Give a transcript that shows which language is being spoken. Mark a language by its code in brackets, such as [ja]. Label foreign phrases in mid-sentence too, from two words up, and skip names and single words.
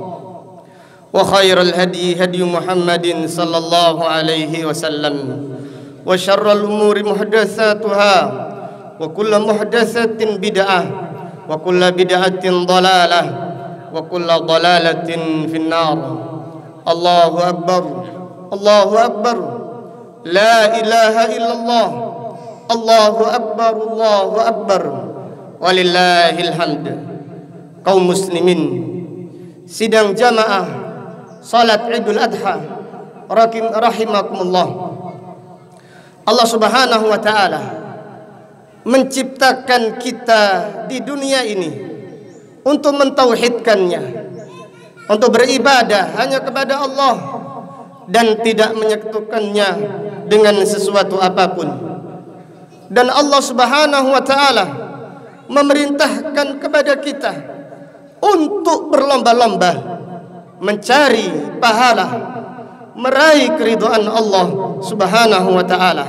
[ar] وخير الهدي هدي محمد صلى الله عليه وسلم وشر الأمور محدثاتها وكل محدثة بدعة وكل بدعة ضلالة وكل ضلالة في النار. الله أكبر الله أكبر لا إله إلا الله الله أكبر الله أكبر ولله الحمد. [id] Kaum muslimin, sidang jamaah salat Idul Adha rahimakumullah. Allah [ar] سبحانه وتعالى [id] menciptakan kita di dunia ini untuk mentauhidkannya, untuk beribadah hanya kepada Allah dan tidak menyekutukannya dengan sesuatu apapun. Dan Allah [ar] سبحانه وتعالى [id] memerintahkan kepada kita untuk berlomba-lomba mencari pahala, meraih keridhaan Allah [ar] سبحانه وتعالى.